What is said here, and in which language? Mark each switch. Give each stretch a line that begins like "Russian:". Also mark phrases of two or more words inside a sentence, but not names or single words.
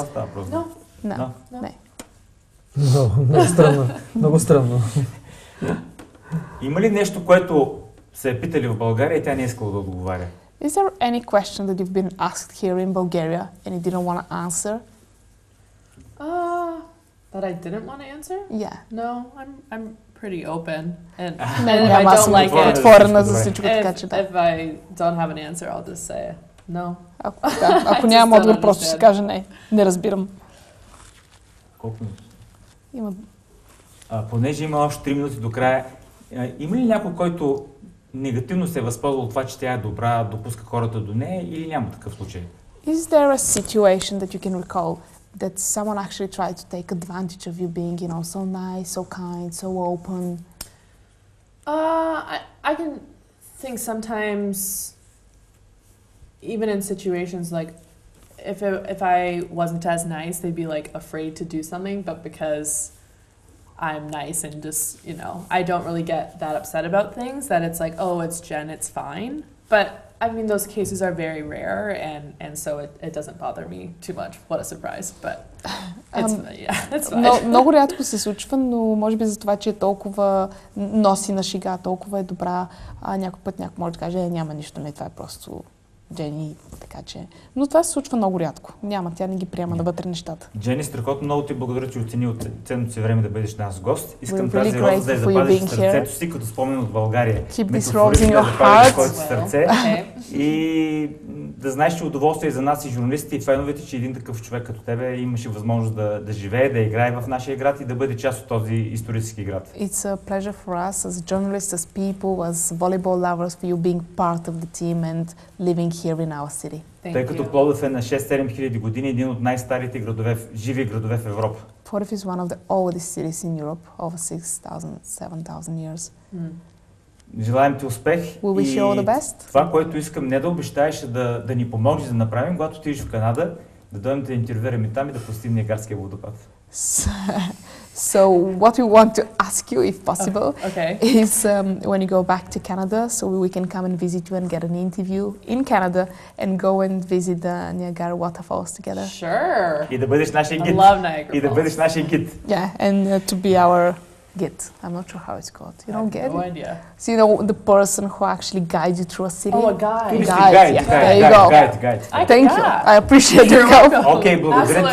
English: No.
Bulgarian: Не. Много странно. Има ли нещо, което се е питали в България и тя не е искала да отговаря?
English: Is there any question that you've been asked here in Bulgaria and you didn't want to answer? That I didn't want to answer? Yeah. No, I'm pretty open. And if I don't like it,
Bulgarian: отворена за всичко, така че да.
English: If I don't have an answer, I'll just say no.
Bulgarian: Ако нямам отговор, просто ще кажа не разбирам. Колко минути? Има. Понеже има още 3 минути до края, има ли някой, който негативно се е възползвал от това, че тя е добра, допуска хората до нея, или няма такъв случай?
English: Is there a situation that you can recall that someone actually tried to take advantage of you being, you know, so nice, so kind, so open? I can think sometimes, even in situations like, if I wasn't as nice, they'd be like afraid to do something, but because I'm nice and just, you know, I don't really get that upset about things, that it's like, oh, it's Jen, it's fine. But I mean, those cases are very rare, and so it doesn't bother me too much. What a surprise, but it's fine.
Bulgarian: Много рядко се случва, но може би за това, че е толкова носи на шега, толкова е добра, някой път някой може да каже, няма нищо, не, това е просто Джени, така че... Но това се случва много рядко. Няма, тя не ги приема навътре нещата. Джени, страхотно много ти благодаря, че оцени от ценното си време да бъдеш наш гост. Искам тази роза да я запазиш в сърцето си, като спомен от България.
English: Keep this rose in your heart.
Bulgarian: Сърце. И да знаеш, че удоволствие за нас и журналистите и феновете, че един такъв човек като тебе имаше възможност да живее, да играе в нашия град и да бъде част от този исторически град.
English: It's a pleasure for us as journalists, as people, as volleyball lovers, for you being part of the team and living here in our city.
Bulgarian: Тъй като Пловдив е на 6-7 хиляди години, един от най-старите градове, живи градове в Европа.
English: Plowdiv is one of the oldest cities in Europe, over 6,000-7,000 years.
Bulgarian: Желаем ти успех
English: We wish you all the best.
Bulgarian: Това, което искам не да обещаеш, да ни помогнеш да направим, когато отидеш в Канада да дойдем да интервюираме там и да посетим Ниагарския водопад.
English: So what we want to ask you, if possible, Okay. is when you go back to Canada, so we can come and visit you and get an interview in Canada and go and visit the Niagara waterfalls together. Sure.
Bulgarian: И да бъдеш нашия
English: I
Bulgarian: гид.
English: love Niagara
Bulgarian: И да
English: Falls.
Bulgarian: бъдеш нашия гид.
English: Yeah, and to be our guide. I'm not sure how it's called. You I don't have get no it? idea. So you know the person who actually guides you through a city? Oh, a guide.
Bulgarian: Туристик,
English: Guide, yeah, there you go.
Bulgarian: гайд.
English: Thank you. I appreciate your help.
Bulgarian: Окей, благодаря ти